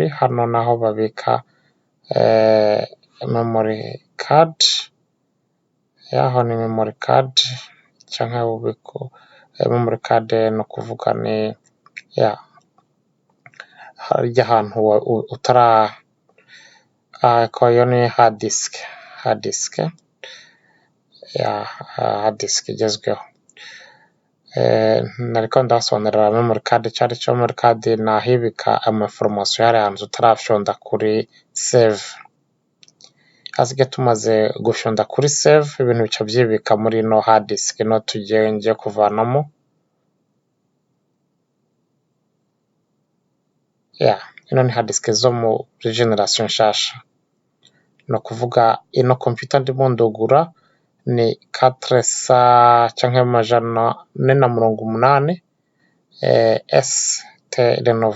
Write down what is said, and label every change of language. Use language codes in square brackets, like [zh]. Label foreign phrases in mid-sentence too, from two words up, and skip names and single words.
[rn] Hano naho babika [en] memory card. [rn] Aho ni [en] memory card [rn] cyangwa ububiko. [en] Memory card [rn] no kuvuga ni harya ahantu ko yo ni [en] hard disk. Hard disk [rn] igezweho. Nariko ndasobanurira [en] memory card [rn] cyari cyo. [en] Memory card [rn] nahibika information yari hantu tutarafyonda kuri save. Hasige tumaze gufyonda kuri save, ibintu bica byibika muri no [en] hard disk [rn] no ngiye kuvanamo. Ino ni [en] hard disk [rn] zo mu generation nshasha. No kuvuga ino computer ndimo ndugura ni 400 canke 480 ST Lenovo.